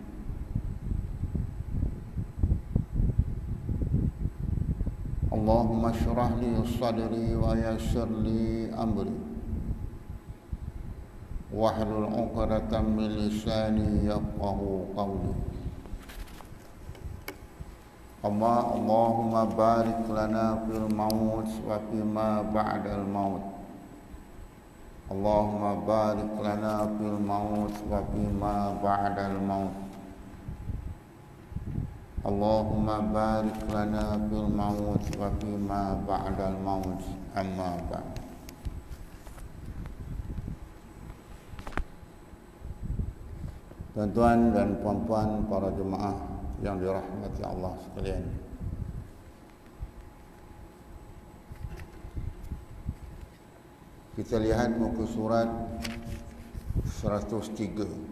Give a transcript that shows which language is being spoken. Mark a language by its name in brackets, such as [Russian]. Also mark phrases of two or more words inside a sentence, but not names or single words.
[Arabic] اللهم اشرح لي صدري ويسر لي أمري واحلل عقدة من لساني يفقهوا قولي. اللهم بارك لنا في الموت وفيما بعد الموت. اللهم بارك لنا في الموت وفيما بعد الموت. اللهم بارك لنا في الموت وفيما بعد الموت. أما بعد. [Malay] Tuan-tuan dan puan-puan para jemaah yang dirahmati Allah sekalian. Kita lihat muka surat 103.